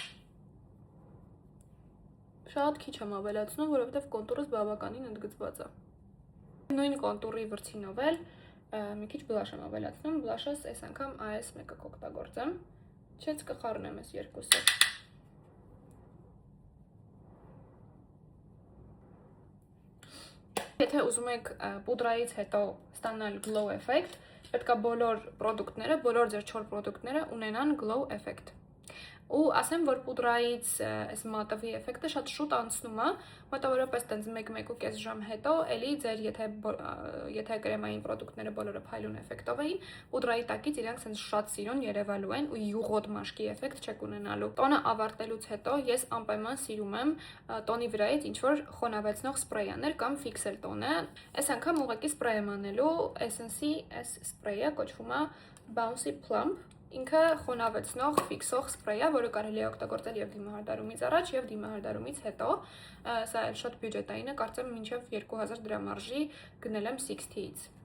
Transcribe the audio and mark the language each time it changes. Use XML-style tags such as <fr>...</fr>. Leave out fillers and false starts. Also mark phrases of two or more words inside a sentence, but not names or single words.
<hy>Շատ քիչ եմ ավելացնում, որովհետև կոնտուրս բավականին ընդգծված է։ Նույն կոնտուրի վրձինով էլ մի քիչ բլաշ եմ ավելացնում, բլաշս այս անգամ այս մեկը կօգտագործեմ, չենց կխառնեմ այս երկուսը։ Եթե ուզում եք պուդրայից հետո ստանալ glow effect, պետք է բոլոր պրոդուկտները, բոլոր ձեր չոր պրոդուկտները ունենան</hy> <en>glow effect։</en> <hy>Ու ասեմ, որ պուդրայից այս մատվի էֆեկտը շատ շուտ անցնում է, մոտավորապես տենց 1-1.5 ժամ հետո, էլի ձեր եթե կրեմային պրոդուկտները բոլորը փայլուն էֆեկտով էին, պուդրայի տակից իրանք սենց շատ սիրուն երևալու են ու յուղոտ մաշկի էֆեկտ չեք ունենալու։ Տոնը ավարտելուց հետո ես անպայման սիրում եմ տոնի վրայից ինչ-որ խոնավեցնող սպրեյաներ կամ ֆիքսել տոնը։ Այս անգամ ուղղակի սպրեյ եմ անելու Essence-ի այս սպրեյը կոչվում է Bouncy Plump։ Ինքը խոնավեցնող, ֆիքսող սպրեյ է, որը կարելի է օգտագործել և դիմահարդարումից առաջ, և դիմահարդարումից հետո, սա էլ շատ բյուջետային է, կարծեմ մինչև 2000 դրամ արժի գնել եմ 60-ից։</hy>